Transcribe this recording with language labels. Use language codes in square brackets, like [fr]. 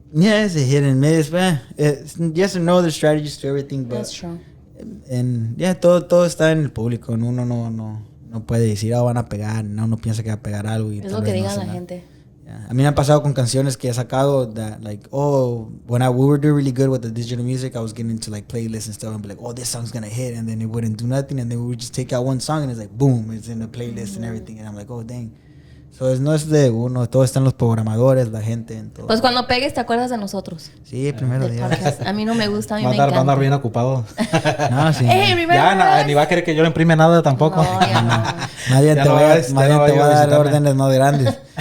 [en] Yeah, it's a hit and miss, man. It's yes or no. There's strategies to everything, but that's true. [es] And todo está en el público. Uno no puede decir, van a pegar. No piensa que va a pegar algo. Y es lo que diga la gente. [en] Yeah. [es] A mí me han pasado con canciones que he sacado [en] that like, when we were doing really good with the digital music, I was getting into like playlists and stuff and be like, this song's gonna hit, and then it wouldn't do nothing, and then we would just take out one song and it's like boom, it's in the playlist and everything, and I'm like, dang. [es] So no es de uno, todo está en los programadores, la gente, en todo. Pues cuando pegues te acuerdas de nosotros. Sí, primero día. A mí no me gusta, a mí me encanta. Va a andar bien ocupado. No, sí. Hey, ya ni va a querer que yo le imprime nada tampoco. No, ya no. Nadie te va a dar órdenes más grandes.